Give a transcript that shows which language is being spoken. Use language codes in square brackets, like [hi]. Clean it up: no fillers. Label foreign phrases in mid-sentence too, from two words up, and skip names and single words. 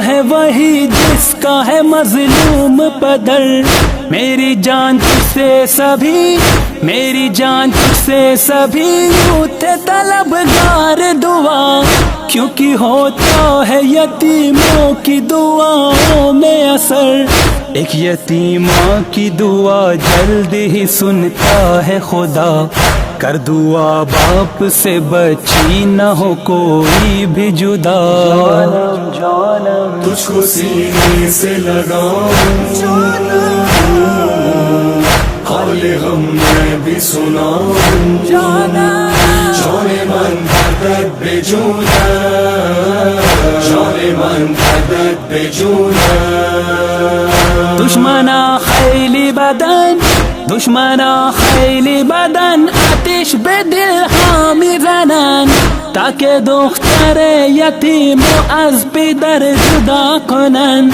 [ur] ہے وہی جس کا ہے مظلوم پدر، میری جان تجھ سے سبھی، میری جان تجھ سے سبھی یوں تھے طلبگار دعا، کیونکہ ہوتا ہے یتیموں کی دعاؤں میں اثر، ایک یتیمہ کی دعا جلد ہی سنتا ہے خدا، کر دعا باپ سے بچی نہ ہو کوئی بھی جدا، جانم جانم تجھ کو سینے سے لگاؤں، حال غم میں بھی سناؤں، [fa] جان من گردد به جونم، جان من گردد به جونم. دشمنا خیلی بدن، دشمنا خیلی بدن، آتش به دل ها میزنن تا که دختر یتیم و از پدر جدا کنن.